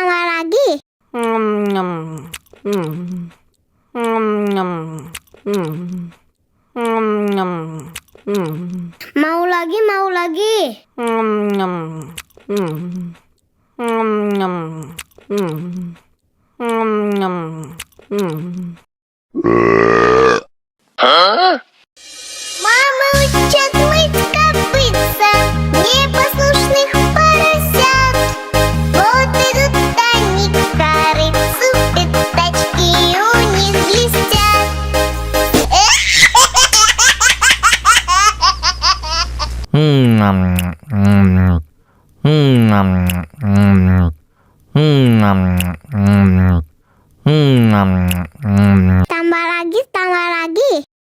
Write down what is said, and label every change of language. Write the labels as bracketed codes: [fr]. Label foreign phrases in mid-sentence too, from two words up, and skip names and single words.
[id] Mau lagi. [ru] Мама учат мыть копытца непослушных поросят. Вот идут они к корыцу, пятачки у них блестят. [id] Tambah lagi.